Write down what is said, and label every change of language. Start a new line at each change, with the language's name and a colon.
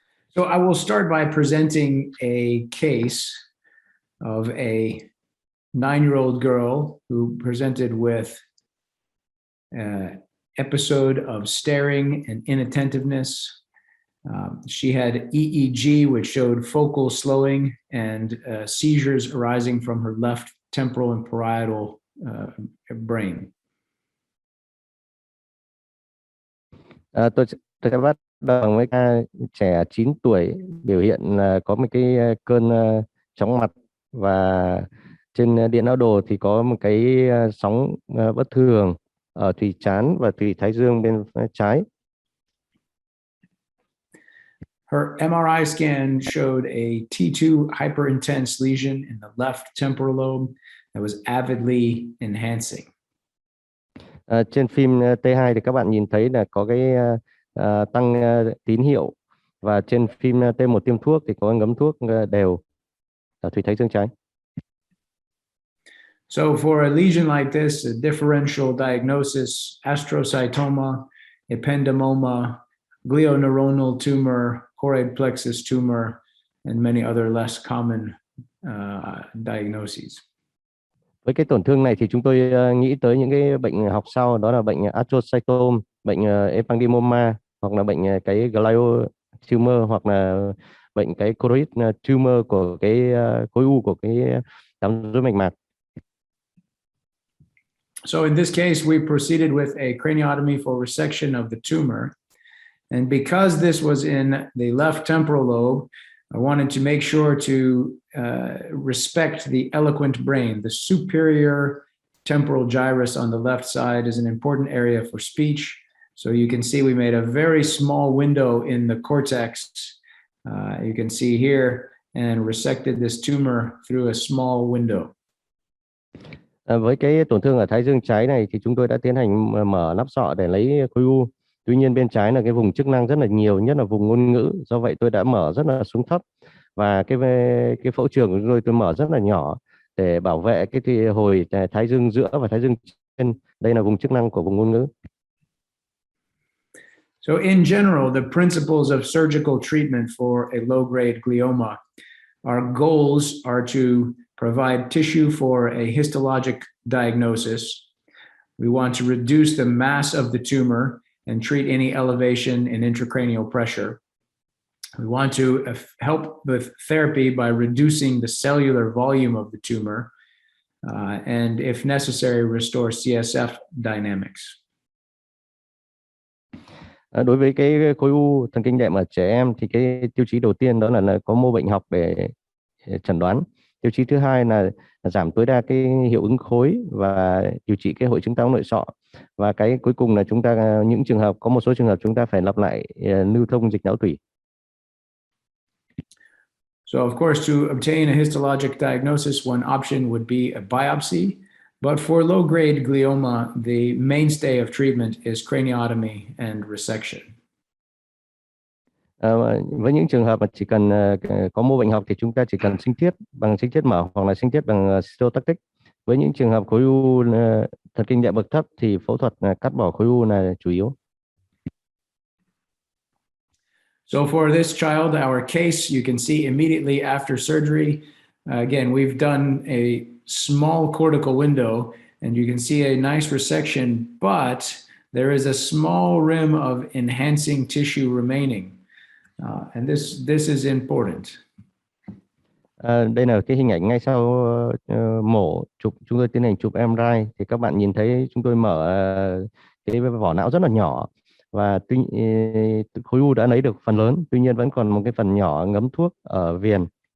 English: So I will start by presenting a case of a 9-year-old girl who presented with an episode of staring and inattentiveness. She had EEG, which showed focal slowing and seizures arising from her left temporal and parietal brain.
Vietnamese: Tôi sẽ bắt đầu với trẻ 9 tuổi biểu hiện là có một cái cơn chóng mặt, và trên điện não đồ thì có một cái sóng bất thường ở thùy trán và thùy thái dương bên trái.
English: Her MRI scan showed a T2 hyperintense lesion in the left temporal lobe that was avidly enhancing.
Vietnamese: Trên phim T2 thì các bạn nhìn thấy là có cái tăng tín hiệu, và trên phim T1 tiêm thuốc thì có ngấm thuốc đều ở thùy thái dương trái.
English: So for a lesion like this, a differential diagnosis, astrocytoma, ependymoma, glioneuronal tumor, choroid plexus tumor, and many other less common diagnoses.
Vietnamese: Với cái tổn thương này thì chúng tôi nghĩ tới những cái bệnh học sau, đó là bệnh astrocytoma, bệnh ependymoma, hoặc là bệnh cái glio tumor, hoặc là bệnh cái choroid tumor của cái khối u của cái đám rối mạch mạc.
English: So in this case, we proceeded with a craniotomy for resection of the tumor. And because this was in the left temporal lobe, I wanted to make sure to respect the eloquent brain. The superior temporal gyrus on the left side is an important area for speech. So you can see we made a very small window in the cortex. You can see here, and resected this tumor through a small window.
Vietnamese: Với cái tổn thương ở thái dương trái này thì chúng tôi đã tiến hành mở nắp sọ để lấy khối u. Tuy nhiên bên trái là cái vùng chức năng rất là nhiều, nhất là vùng ngôn ngữ. Do vậy tôi đã mở rất là xuống thấp, và cái phẫu trường của tôi mở rất là nhỏ để bảo vệ cái hồi thái dương giữa và thái dương trên. Đây là vùng chức năng của vùng ngôn ngữ.
English: So in general, the principles of surgical treatment for a low-grade glioma, our goals are to provide tissue for a histologic diagnosis. We want to reduce the mass of the tumor and treat any elevation in intracranial pressure. We want to help with therapy by reducing the cellular volume of the tumor, and if necessary, restore CSF dynamics.
Vietnamese: Đối với cái khối u thần kinh đệm ở trẻ em thì cái tiêu chí đầu tiên đó là có mô bệnh học để chẩn đoán. Tiêu chí thứ hai là giảm tối đa cái hiệu ứng khối và điều trị cái hội chứng táo nội sọ. Và cái cuối cùng là có một số trường hợp chúng ta phải lặp lại lưu thông dịch não tủy.
English: So of course, to obtain a histologic diagnosis, one option would be a biopsy. But for low-grade glioma, the mainstay of treatment is craniotomy and resection.
Vietnamese: Với những trường hợp mà chỉ cần có mô bệnh học thì chúng ta chỉ cần sinh thiết bằng sinh thiết mở hoặc là sinh thiết bằng cytotactic. Với những trường hợp khối u thần kinh đệm bậc thấp thì phẫu thuật cắt bỏ khối u là chủ yếu.
English: So for this child, our case, you can see immediately after surgery, again, we've done a small cortical window, and you can see a nice resection, but there is a small rim of enhancing tissue remaining. And this is important.
Vietnamese: Đây là cái hình ảnh ngay sau mổ chụp, chúng tôi tiến hành chụp MRI thì các bạn nhìn thấy chúng tôi mở cái vỏ não rất là nhỏ, và khối u đã lấy được phần lớn, tuy nhiên vẫn còn một cái phần nhỏ ngấm thuốc ở viền.